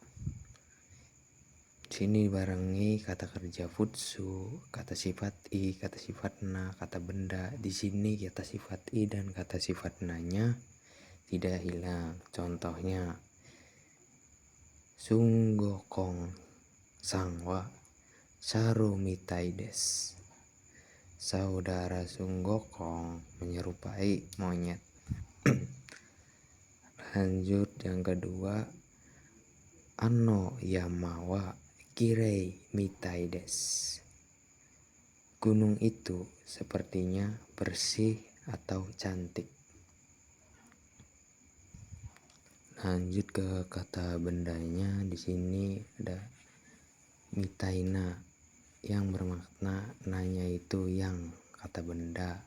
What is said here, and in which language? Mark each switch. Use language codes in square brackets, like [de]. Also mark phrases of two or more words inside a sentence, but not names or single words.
[id] Sini barengi kata kerja futsu, kata sifat i, kata sifat na, kata benda. Di sini kata sifat i dan kata sifat na-nya tidak hilang. [ja] Contohnya 孫悟空さんは猿みたいです. [id] Saudara sunggokong menyerupai monyet. Lanjut yang kedua, [ja] あの山はきれいみたいです. [id] Gunung itu sepertinya bersih atau cantik. Lanjut ke kata bendanya. Di sini ada mitaina yang bermakna nanya itu yang kata benda.